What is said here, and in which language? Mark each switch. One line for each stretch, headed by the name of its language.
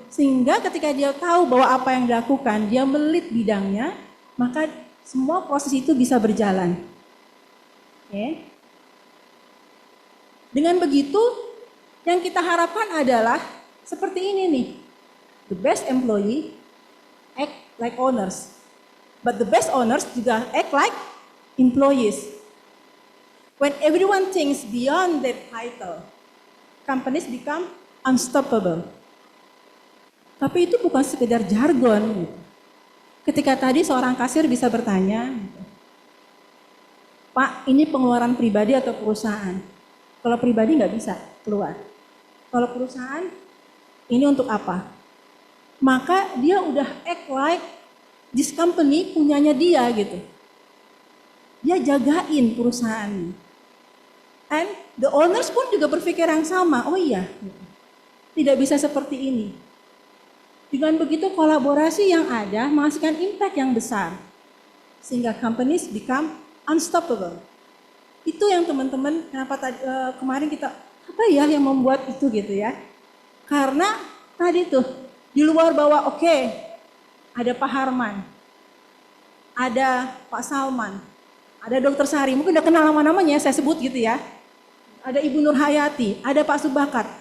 Indonesian: Sehingga ketika dia tahu bahwa apa yang dilakukan, dia melit bidangnya, maka semua proses itu bisa berjalan. Oke. Dengan begitu, yang kita harapkan adalah seperti ini nih.
English: The best employee act like owners. But the best owners
Indonesian: juga
English: act like employees. When everyone thinks beyond that title, companies become unstoppable.
Indonesian: Tapi itu bukan sekedar jargon. Ketika tadi seorang kasir bisa bertanya, Pak, ini pengeluaran pribadi atau perusahaan? Kalau pribadi nggak bisa keluar. Kalau perusahaan, ini untuk apa? Maka dia udah
English: act like this company
Indonesian: punyanya dia gitu. Dia jagain perusahaan.
English: And the owners
Indonesian: pun juga berpikir yang sama. Oh iya, tidak bisa seperti ini. Dengan begitu kolaborasi yang ada menghasilkan impact yang besar. Sehingga
English: companies become unstoppable.
Indonesian: Itu yang teman-teman, kenapa kemarin kita, apa ya yang membuat itu gitu ya. Karena tadi tuh, di luar bahwa oke, ada Pak Harman, ada Pak Salman, ada Dr. Sari, mungkin udah kenal nama-namanya saya sebut gitu ya. Ada Ibu Nur Hayati, ada Pak Subakar.